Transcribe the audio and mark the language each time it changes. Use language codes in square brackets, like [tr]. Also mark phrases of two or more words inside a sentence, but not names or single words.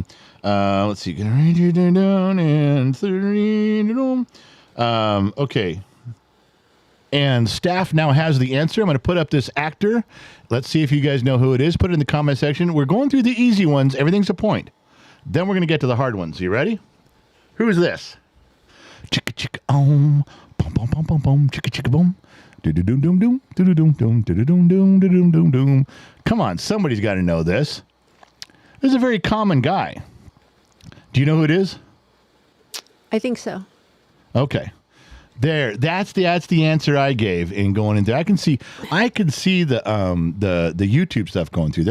[en] Let's see. Okay. And staff now has the answer. I'm going to put up this actor. Let's see if you guys know who it is. Put it in the comment section. We're going through the easy ones. Everything's a point. Then we're going to get to the hard ones. You ready? Who is this? Chicka chicka om, pom pom pom pom pom, chicka chicka boom, doo doo doom doom doom, doo doo doom doom, doo doo doom doom, doo doom doom doom. Come on, somebody's got to know this. This is a very common guy. Do you know who it is? I think so. Okay. That's the answer I gave in going in there. I can see the YouTube stuff going through there.